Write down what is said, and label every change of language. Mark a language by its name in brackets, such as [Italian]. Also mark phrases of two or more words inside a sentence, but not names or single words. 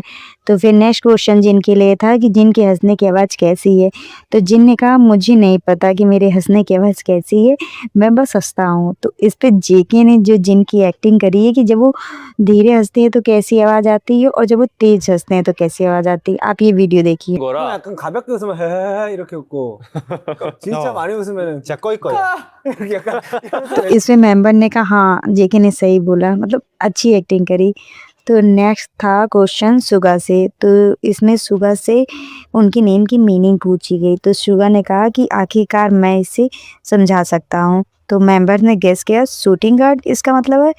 [Hindi] तो फिर [English] next question [Hindi] जिन के लिए था कि जिन की हँसने की आवाज़ कैसी है? तो जिन ने कहा मुझे नहीं पता कि मेरे हँसने की आवाज़ कैसी है, मैं बस हँसता हूँ। तो इस पे जेके ने जो जिन की एक्टिंग करी है कि जब वो धीरे हँसते हैं तो कैसी आवाज़ आती है और जब वो तेज़ हँसते हैं तो कैसी आवाज़ आती है। आप ये वीडियो देखिए। [Korean] 거라. 약간 가볍게 웃으면 헤헤헤 이렇게 웃고 진짜 어. 많이 웃으면은 진짜 꺼이꺼이. 이렇게 약간 [Hindi] तो इसमें मेंबर ने कहा हाँ, जेके ने सही बोला, मतलब अच्छी एक्टिंग करी। तो नेक्स्ट था क्वेश्चन सुगा से। तो इसमें सुगा से उनकी नेम की मीनिंग पूछी गई। तो सुगा ने कहा कि आखिरकार मैं इसे समझा सकता हूँ। तो मेंबर ने गेस किया [English] shooting guard [Hindi] इसका मतलब है।